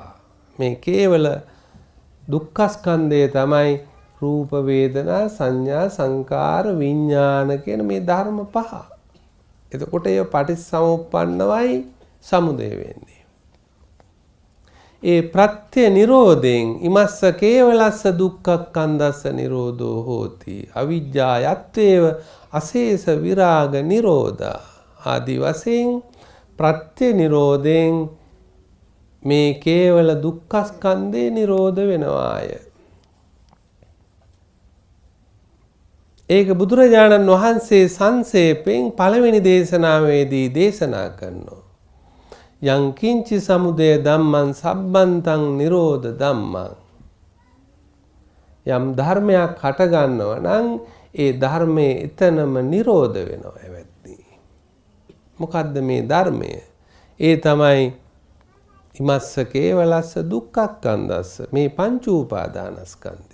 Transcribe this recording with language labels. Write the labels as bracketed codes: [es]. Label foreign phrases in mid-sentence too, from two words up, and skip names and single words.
[si] මේ කේවල දුක්ඛස්කන්ධය තමයි රූප වේදනා සංඥා සංකාර විඥාන කියන මේ ධර්ම පහ. එතකොට ඒ පටිච්චසමුප්පන්නවයි සමුදය වෙන්නේ. ඒ ප්‍රත්‍ය නිරෝධයෙන් [pi] ඉමස්ස කේවලස්ස දුක්ඛක්ඛන්දස්ස නිරෝධෝ හෝති. අවිජ්ජා යත්තේව අශේෂ විරාග නිරෝධා [si] ආදි වශයෙන් ප්‍රත්‍ය නිරෝධයෙන් මේ කේවල දුක්ඛස්කන්ධේ නිරෝධ වෙනවාය. ඒක බුදුරජාණන් වහන්සේ සංසේපෙන් පළවෙනි දේශනාවේදී දේශනා කරනවා. [pi] යං කිංචි සමුදය ධම්මං සබ්බන්තං නිරෝධ ධම්මං. [si] යම් ධර්මයක් හට ගන්නවා නම් ඒ ධර්මයේ එතනම නිරෝධ වෙනවා එවැත්නි. මොකද්ද මේ ධර්මය? ඒ තමයි [pi] ඉමස්ස කේවලස්ස දුක්ඛක්ඛන්දස්ස [si] මේ පංච උපාදානස්කන්ධය.